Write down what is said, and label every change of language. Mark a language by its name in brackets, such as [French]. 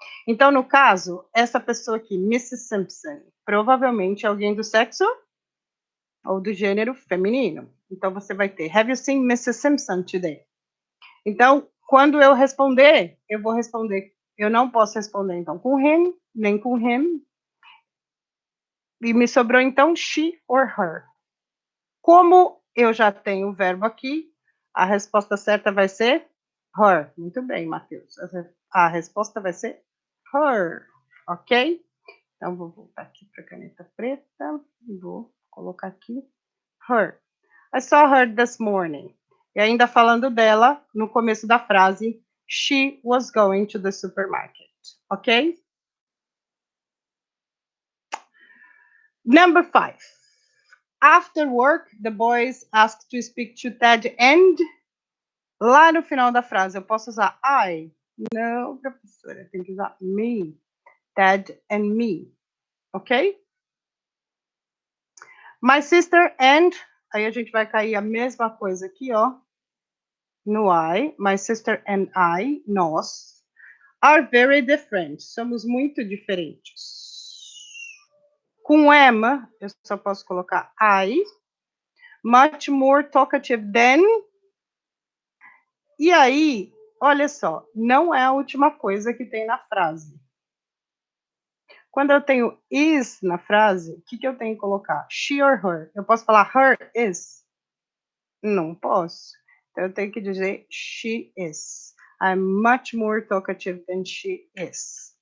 [Portuguese] Então, no caso, essa pessoa aqui, Mrs. Simpson, provavelmente é alguém do sexo ou do gênero feminino. Então, você vai ter, [English] have you seen Mrs. Simpson today? [Portuguese] Então, quando eu responder, eu vou responder, eu não posso responder, então, com him, nem com him. E me sobrou, então, [English] she or her. [Portuguese] Como eu já tenho o verbo aqui, a resposta certa vai ser her. Muito bem, Matheus. A resposta vai ser her, ok? Então, vou voltar aqui para a caneta preta e vou colocar aqui her. [English] I saw her this morning. [Portuguese] E ainda falando dela, no começo da frase, [English] she was going to the supermarket, [Portuguese] ok? [English] Number 5. After work, the boys asked to speak to Ted and... [Portuguese] Lá no final da frase, eu posso usar I? Não, professora, tem que usar me. [English] Ted and me, ok? My sister and... [Portuguese] Aí a gente vai cair a mesma coisa aqui, ó. [English] No I. My sister and I, [Portuguese] nós, [English] are very different. [Portuguese] Somos muito diferentes. Com am, eu só posso colocar I. [English] Much more talkative than... [Portuguese] E aí, olha só, não é a última coisa que tem na frase. Quando eu tenho is na frase, o que eu tenho que colocar? [English] She or her? [Portuguese] Eu posso falar [English] her is? [Portuguese] Não posso. Então, eu tenho que dizer [English] she is. I'm much more talkative than she is.